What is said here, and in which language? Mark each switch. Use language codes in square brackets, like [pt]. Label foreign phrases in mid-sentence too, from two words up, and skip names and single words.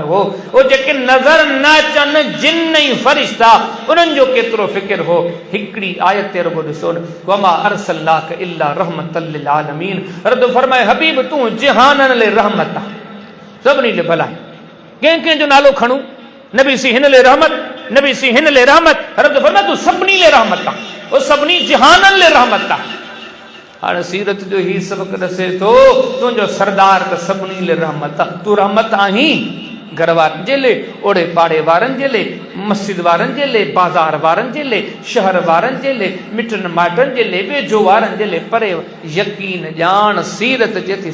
[sd] हो ओ जेके नज़र न अचनि जिन ऐं फ़रिश्ता उन्हनि जो केतिरो फ़िक्र हो हिकिड़ी आयत ते रुगो ॾिसो न [ar] وما أرسلناك إلا رحمةً للعالمين [sd] रब फरमाए हबीब तूं जहाननि ले रहमत आ सभिनी ले भलाई कंहिं जो नालो खणूं नबी सी हिन ले रहमत नबी सी हिन ले रहमत रब फरमाए तूं सभिनी ले रहमत आ ओ सभिनी जहाननि ले रहमत आ हाणे सीरत जो ही सबक ॾसे थो तुंहिंजो सरदार त सभिनी ले रहमत आ तूं रहमत आहीं घर वारनि जे लाइ ओड़े पाड़े वारनि जे लाइ मस्जिद वारनि जे लाइ बाज़ार वारनि जे लाइ शहर वारनि जे लाइ मिटनि माइटनि जे लाइ वेझो वारनि जे लाइ परे यकीन ॼाण सीरत जे थी